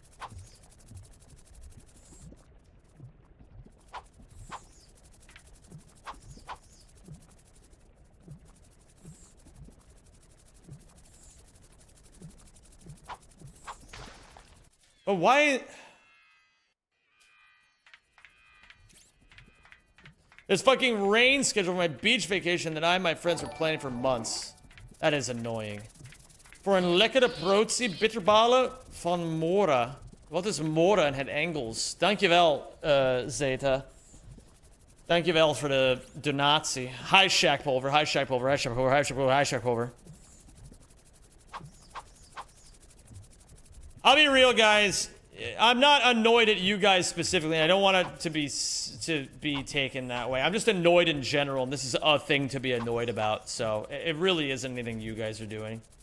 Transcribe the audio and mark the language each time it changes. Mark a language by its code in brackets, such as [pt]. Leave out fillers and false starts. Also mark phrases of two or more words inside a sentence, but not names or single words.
[en] But why? There's fucking rain scheduled for my beach vacation that I and my friends were planning for months. That is annoying. [nl] Voor een lekkere protie bitterballen van Mora. Wat is Mora en het Engels? Dankjewel, Zeta. Dankjewel voor de donatie. [en] Hi, Shackpulver. Hi, Shackpulver. Hi, Shackpulver. Hi, Shackpulver. Hi, Shackpulver. I'll be real, guys. I'm not annoyed at you guys specifically. I don't want it to be taken that way. I'm just annoyed in general, and this is a thing to be annoyed about. So it really isn't anything you guys are doing.